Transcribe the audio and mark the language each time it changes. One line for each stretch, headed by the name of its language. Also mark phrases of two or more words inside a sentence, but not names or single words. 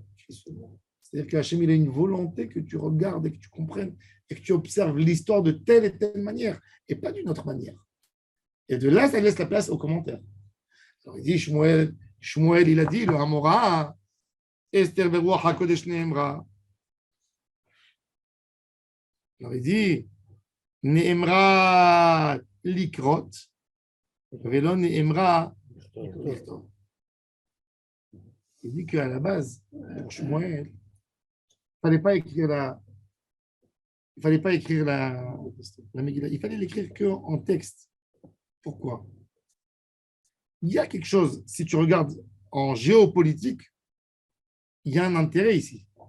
French: C'est-à-dire que Hachem, il a une volonté que tu regardes et que tu comprennes et que tu observes l'histoire de telle et telle manière et pas d'une autre manière. Et de là, ça laisse la place aux commentaires. Alors, il dit, Shmuel, il a dit, le Hamora,
Hebrew: אסתר ברוח הקודש נאמרה.
French: Alors, il dit,
Hebrew: נאמרה לקרות ולא נאמרה לכתוב.
French: Il dit qu'à la base, pour Shmuel, il ne fallait pas écrire la Megillah. Il fallait l'écrire qu'en texte. Pourquoi? Il y a quelque chose, si tu regardes en géopolitique, il y a un intérêt ici.